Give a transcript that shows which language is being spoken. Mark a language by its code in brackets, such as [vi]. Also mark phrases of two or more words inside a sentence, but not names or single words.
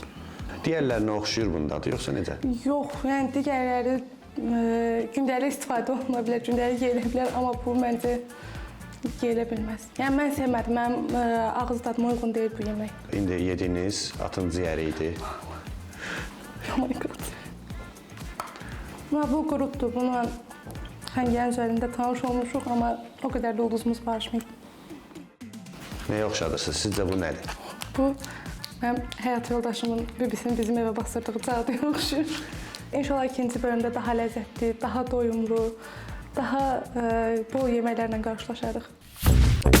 [az] Digərlərinə oxşuyur bunun dadı, yoxsa necə? Yox, yəni digərləri gündəlik istifadə oluna bilər, gündəlik yeyilə bilər, amma bu məncə yeyilə bilməz. Yəni mən sevmədim, mənim ağız dadıma uyğun deyil bu yemək. İndi yediyiniz atın ciyəri idi. [en] Oh my god. [az] Bu qurutdur, bununla xəngənin üzərində tanış olmuşuq, amma o qədər də ulduzumuz barışmayıb. Nəyə oxşadırsınız? Sizcə bu nədir? Bu, mənim həyat yoldaşımın bibisinin bizim evə basdırdığı cadıya oxşuyur. İnşallah ikinci bölümdə daha ləzzətli, daha doyumlu, daha bol yeməklərlə qarşılaşarıq.